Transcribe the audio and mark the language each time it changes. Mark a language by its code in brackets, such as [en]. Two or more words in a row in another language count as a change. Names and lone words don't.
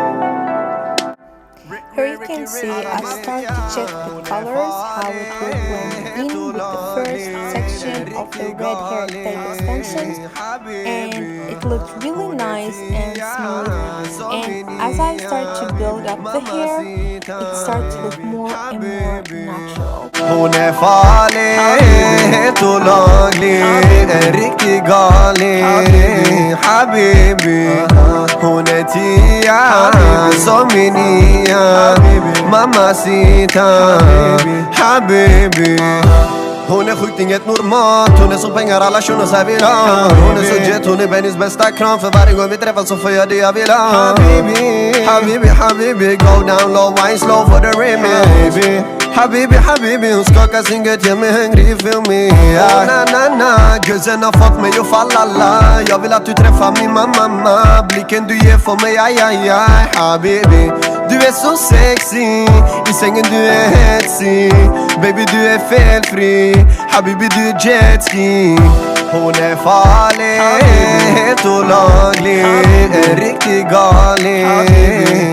[en] Here you can see I start to check the colors, how it will blend in with the first section of the red hair tape extensions, and it looked really nice and smooth. And as I start to build up the hair, it starts to look more and more natural. [sv] Hon är farlig, så laglig, en riktig galning. Habibi, hon är tia som min nia. Mamacita, habibi. Hon är sjukt inget normalt. Hon är så pengar alla shunos här vill ha. Hon är så jet, hon är Bennys bästa kram. För varje gång vi träffas så får jag det jag vill ha. [ar] Habibi, habibi, habibi. [en] Go down low, wine slow for the remix. [ar] Habibi, habibi, [sv] hon skakar sin gött, gör mig hungrig, [en] feel me. [sv] Oh, na na na, gözden har fått mig att falla la. Jag vill att du träffar min mamma. Blicken du ger för mig, aj aj aj. Habibi, du är så sexy. I sängen du är hetsig. Baby du är felfri. Habibi du är jetski. Hon är farlig, helt olaglig, en riktig galning.